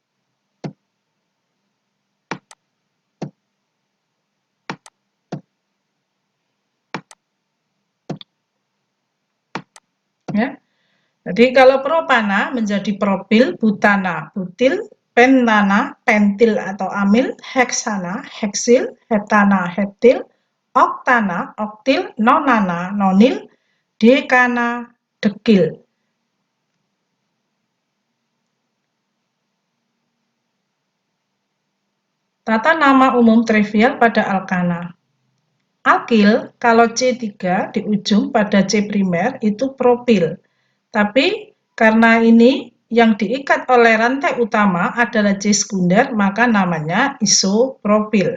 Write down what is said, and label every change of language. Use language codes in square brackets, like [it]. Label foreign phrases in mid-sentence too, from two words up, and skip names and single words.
[id] Ya. Jadi kalau propana menjadi propil, butana, butil, pentana, pentil atau amil, heksana, heksil, heptana, heptil, oktana, oktil, nonana, nonil, dekana, dekil. Tata nama umum trivial pada alkana. Alkil, kalau C3 di ujung pada C primer itu propil. Tapi karena ini yang diikat oleh rantai utama adalah C sekunder, maka namanya isopropil.